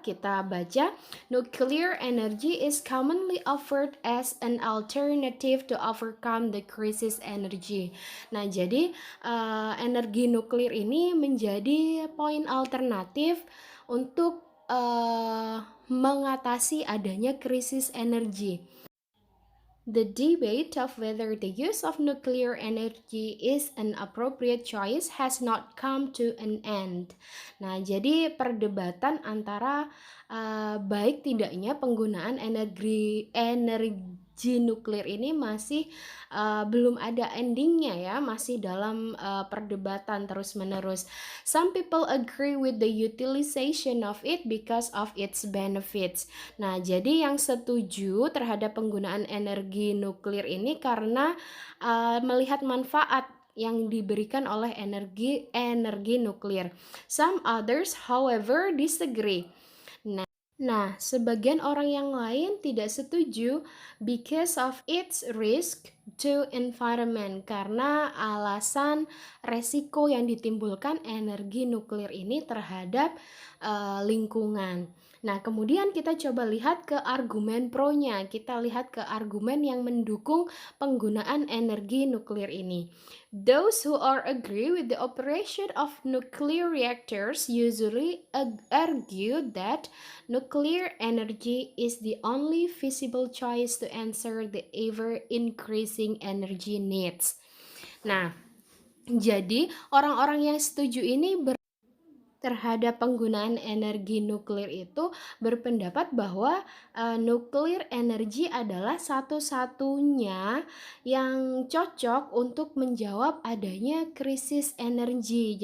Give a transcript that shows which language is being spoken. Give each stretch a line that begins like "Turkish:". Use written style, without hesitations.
Indonesian: Kita baca,
English: nuclear energy is commonly offered as an alternative to overcome the crisis energy.
Indonesian: Nah, jadi energi nuklir ini menjadi poin alternatif untuk mengatasi adanya krisis energi.
English: The debate of whether the use of nuclear energy is an appropriate choice has not come to an end.
Indonesian: Nah, jadi perdebatan antara baik tidaknya penggunaan energi nuklir ini masih belum ada endingnya ya, masih dalam perdebatan terus-menerus.
English: Some people agree with the utilization of it because of its benefits.
Indonesian: Nah, jadi yang setuju terhadap penggunaan energi nuklir ini karena melihat manfaat yang diberikan oleh energi nuklir.
English: Some others, however, disagree.
Indonesian: Nah, sebagian orang yang lain tidak setuju
English: because of its risk to environment,
Indonesian: karena alasan resiko yang ditimbulkan energi nuklir ini terhadap lingkungan. Nah, kemudian kita coba lihat ke argumen pro-nya. Kita lihat ke argumen yang mendukung penggunaan energi nuklir ini.
English: Those who are agree with the operation of nuclear reactors usually argue that nuclear energy is the only feasible choice to answer the ever-increasing energy needs.
Indonesian: Nah, jadi orang-orang yang setuju ini terhadap penggunaan energi nuklir itu berpendapat bahwa nuklir energi adalah satu-satunya yang cocok untuk menjawab adanya krisis energi.